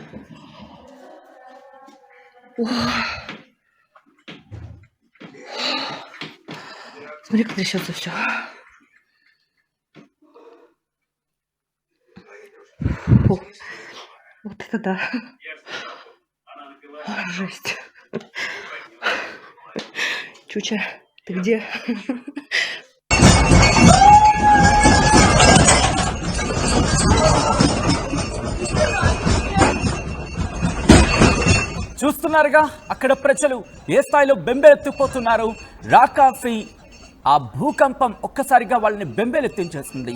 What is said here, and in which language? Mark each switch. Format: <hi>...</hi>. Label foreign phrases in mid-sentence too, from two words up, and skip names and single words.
<ru>Смотри, как трясется все. Фу. Вот это да. Жесть. Чуча, ты где?</ru> <te>చూస్తున్నారుగా అక్కడ ప్రజలు ఏ స్థాయిలో బెంబెలెత్తిపోతున్నారు. రాకాసి ఆ భూకంపం ఒక్కసారిగా వాళ్ళని బెంబెలెత్తించేస్తుంది.</te>